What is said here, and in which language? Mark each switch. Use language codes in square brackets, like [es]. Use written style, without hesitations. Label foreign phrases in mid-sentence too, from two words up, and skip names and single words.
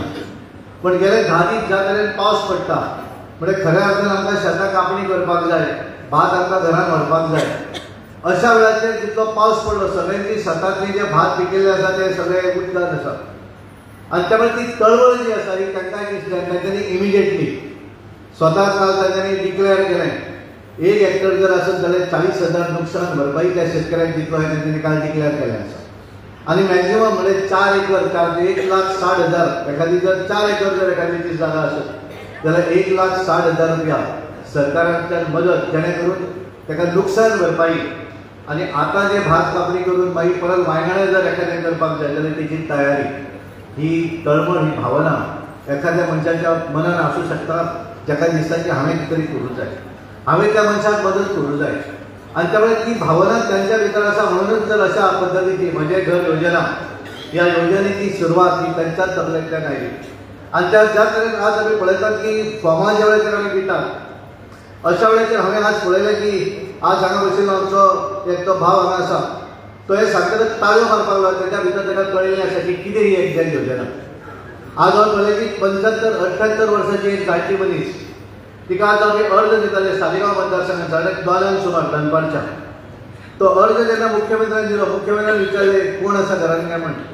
[kok] पण गेले 10 दीस ज्या तरेन पावस पडटा म्हणजे खऱ्या अर्थान आमकां शेतां कापणी करपाक जाय, भात आमकां घरान व्हरपाक जाय, अशा वेळाचेर जितलो पावस पडलो सगळ्यांची शेतांतली जे भात पिकिल्ले आसा ते सगळे उदकान आसा आनी त्यामुळे ती तळवळ जी आसा ही तांकां दिसली. तांच्यांनी इमिडिएटली स्वता काल तांच्यांनी डिक्लेअर केलें 1 हेक्टर जर आसत जाल्यार 40,000 नुकसान भरपाई त्या शेतकऱ्याक दितलो हे तांच्यांनी काल डिक्लेअर केलें आसा. आणि मॅक्झिमम म्हणजे 4 एकर 1,60,000 एखादी जर 4 एकर जर एखाद्याची जागा असेल जाल्यार 1,60,000 रुपया सरकारांच्यान मदत जेणे करून ताका नुकसान भरपाई आणि आता जे भात कापणी करून मागीर परत वायंगणे जर एखाद्यान करपाक जाय जाल्यार तेची तयारी ही तळमळ ही भावना एखाद्या मनशाच्या मनान आसूं शकता जाका दिसता की हांवें कितें तरी करूं जाय हांवें त्या मनशाक मदत करूं जाय आणि त्यामुळे ती भावना त्यांच्या भितर आसा म्हणूनच जर अशा पद्धतीची म्हणजे घर योजना या योजनेची सुरुवात ही त्यांच्याच तकलेंतल्यान आयली आणि ज्या तरेन आज आमी पळयतात की फॉर्मां ज्या वेळाचेर आमी दितात अशा वेळाचेर हांवें आज पळयलें की आज हांगा बशिल्लो आमचो एक तो भाव हांगा आसा तो हे सारकें ताळयो मारपाक लागलो तेच्या भितर ताका कळिल्लें आसा की कितें ही एक्झॅक्ट योजना आज हांव पळयलें की 75-78 वर्सांची एक जाणटी मनीस तिका आज आमी अर्ज दिताले सालिगांव मतदारसंघात दोनांक सुमार दनपारच्या तो अर्ज जेन्ना मुख्यमंत्र्यान दिलो मुख्यमंत्र्यान विचारलें कोण आसा घरान काय म्हण